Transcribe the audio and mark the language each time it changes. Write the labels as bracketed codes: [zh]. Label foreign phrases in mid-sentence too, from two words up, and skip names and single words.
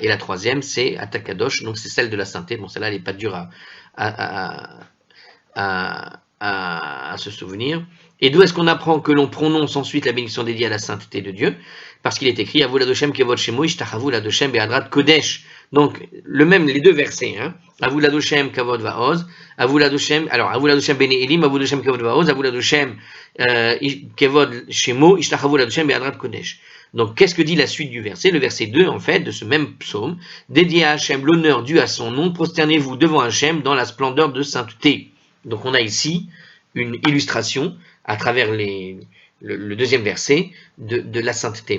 [fr] Et la troisième, c'est Atakadosh, donc c'est celle de la sainteté. Bon, celle-là, elle n'est pas dure à se souvenir. Et d'où est-ce qu'on apprend que l'on prononce ensuite la bénédiction dédiée à la sainteté de Dieu? Parce qu'il est écrit [he] הבו לאדושם כבוד שמו השתחוו לאדושם בהדרת קודש. [fr] Donc, les deux versets, hein. [he] הבו לאדושם כבוד ועוז, הבו לאדושם בני אלים, הבו לאדושם כבוד ועוז, הבו לאדושם כבוד שמו השתחוו לאדושם בהדרת קודש. [fr] Donc, qu'est-ce que dit la suite du verset? Le verset 2, en fait, de ce même psaume, dédié à Hachem, l'honneur dû à son nom, prosternez-vous devant Hachem dans la splendeur de sainteté. Donc, on a ici une illustration à travers le deuxième verset de la sainteté.